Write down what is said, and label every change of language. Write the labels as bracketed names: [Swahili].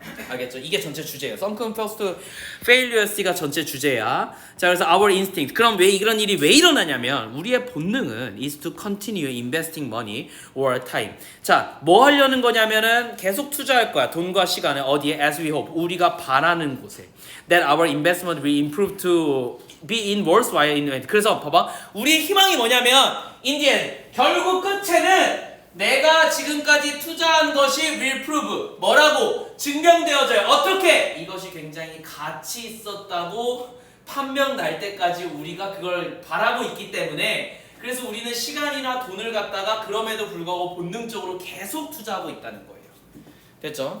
[Korean] 알겠죠? 이게 전체 주제예요. Sunken cost failures 가 전체 주제야. 자, 그래서 our instinct. 그럼 왜 이런 일이 왜 일어나냐면 우리의 본능은 is to continue investing money or time. 자, 뭐 하려는 거냐면은 계속 투자할 거야. 돈과 시간을 어디에? As we hope. 우리가 바라는 곳에. [English] That our investment will improve to be in worthwhile in the end. [Korean] 그래서 봐봐. 우리의 희망이 뭐냐면 in the end. 결국 끝에는 내가 지금까지 투자한 것이 will prove 뭐라고 증명되어져요. 어떻게? 이것이 굉장히 가치 있었다고 판명 날 때까지 우리가 그걸 바라고 있기 때문에 그래서 우리는 시간이나 돈을 갖다가 그럼에도 불구하고 본능적으로 계속 투자하고 있다는 거예요. 됐죠?